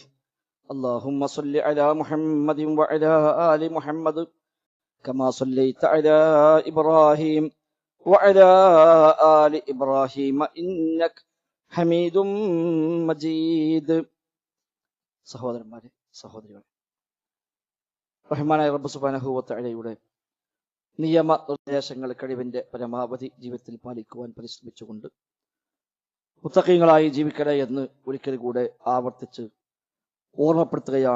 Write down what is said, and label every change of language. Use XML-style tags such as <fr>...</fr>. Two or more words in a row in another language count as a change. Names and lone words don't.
<ar>اللهم صل على محمد وعلى آل محمد كما صليت على إبراهيم وعلى آل إبراهيم إنك حميد مجيد.</ar> <ml>സഹോദരന്മാരെ, സഹോദരികളെ, റഹ്മാനായ റബ്ബ്</ml> <ar>سبحانه وتعالى</ar> <ml>നിയമ നിർദ്ദേശങ്ങൾ കഴിവിന്റെ പരമാവധി ജീവിതത്തിൽ പാലിക്കുവാൻ പരിശ്രമിച്ചുകൊണ്ട് മുത്തഖീങ്ങളായി ജീവിക്കണേ എന്ന് ഒരിക്കൽ കൂടെ ആവർത്തിച്ച് ഓർമ്മപ്പെടുത്തുകയാണ്.</ml>